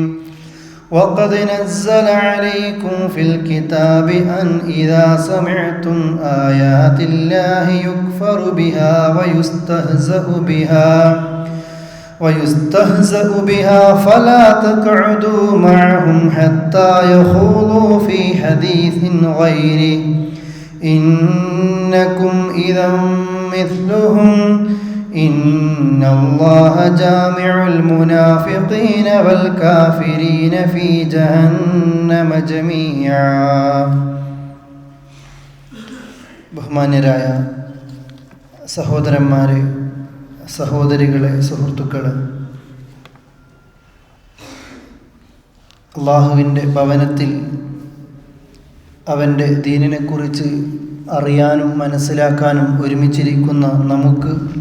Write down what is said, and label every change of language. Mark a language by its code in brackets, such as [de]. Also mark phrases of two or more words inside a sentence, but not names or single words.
[ar] وقد نزل عليكم في الكتاب أن إذا سمعتم آيات الله يكفر بها ويستهزأ بها فلا تقعدوا معهم حتى يخوضوا في حديث غيره إنكم إذا مثلهم إن الله جامع المنافقين والكافرين في جهنم جميعا. [ml] ബഹുമാന്യരായ സഹോദരന്മാരെ, സഹോദരികളെ, സുഹൃത്തുക്കളെ, അള്ളാഹുവിൻ്റെ ഭവനത്തിൽ അവൻ്റെ ദീനിനെക്കുറിച്ച് അറിയാനും മനസ്സിലാക്കാനും ഒരുമിച്ചിരിക്കുന്ന നമുക്ക്